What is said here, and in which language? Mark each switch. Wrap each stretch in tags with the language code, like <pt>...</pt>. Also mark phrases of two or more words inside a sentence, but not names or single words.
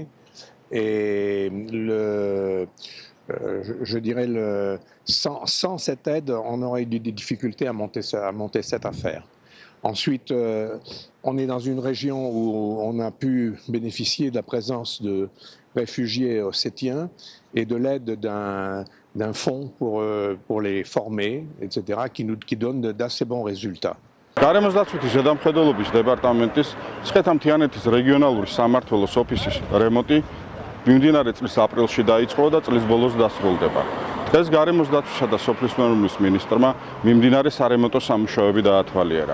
<fr>Et je dirais, sans cette aide, on aurait eu des difficultés à monter cette affaire. Ensuite, on est dans une région où on a pu bénéficier de la présence de réfugiés ossétiens et de l'aide d'un fonds pour les former, etc., qui donne d'assez bons résultats.</fr> <ka>გარემოს დაცვითი ზედამხედველობის დეპარტამენტის ცხეთამთიანეთის რეგიონალური სამმართველოს ოფისის რემონტი მიმდინარე წლის აპრილში დაიწყო და წლის ბოლოს დასრულდება. დღეს გარემოს დაცვისა და სოფლის მეურნეობის მინისტრმა მიმდინარე სარემონტო სამუშაოები დაათვალიერა.</ka>